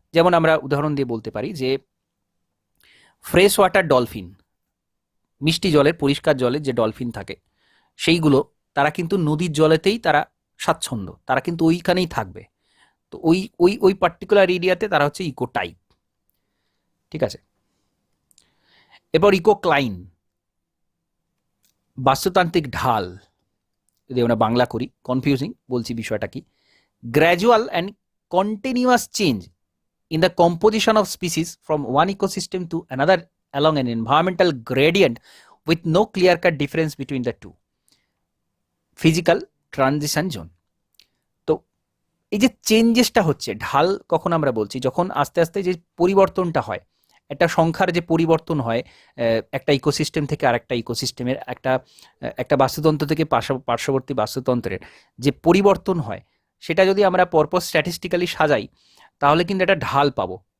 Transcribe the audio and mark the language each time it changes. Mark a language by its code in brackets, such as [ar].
[bn] যেমন আমরা উদাহরণ দিয়ে বলতে পারি যে ফ্রেশ ওয়াটার ডলফিন, মিষ্টি জলের পরিষ্কার জলের যে ডলফিন থাকে সেইগুলো, তারা কিন্তু নদীর জলেতেই তারা স্বাচ্ছন্দ্য, তারা কিন্তু ওইখানেই থাকবে। তো ওই ওই ওই পার্টিকুলার এরিয়াতে তারা হচ্ছে ইকো টাইপ। ঠিক আছে, এরপর ইকো ক্লাইন, বাস্তুতান্ত্রিক ঢাল। যদি আমরা বাংলা করি, কনফিউজিং বলছি বিষয়টা কি, [en] Gradual and continuous change in the composition of species from one ecosystem to another along an environmental gradient with no clear-cut difference between the two. Physical transition zone. [bn] তো এই যে চেঞ্জেসটা হচ্ছে, ঢাল কখন আমরা বলছি, যখন আস্তে আস্তে যে পরিবর্তনটা হয়, একটা সংখ্যার যে পরিবর্তন হয় একটা ইকোসিস্টেম থেকে আরেকটা ইকোসিস্টেমের, একটা বাস্তুতন্ত্র থেকে পার্শ্ববর্তী বাস্তুতন্ত্রের যে পরিবর্তন হয়, সেটা যদি আমরা পরপর স্ট্যাটিস্টিক্যালি সাজাই তাহলে কিন্তু একটা ঢাল পাবো।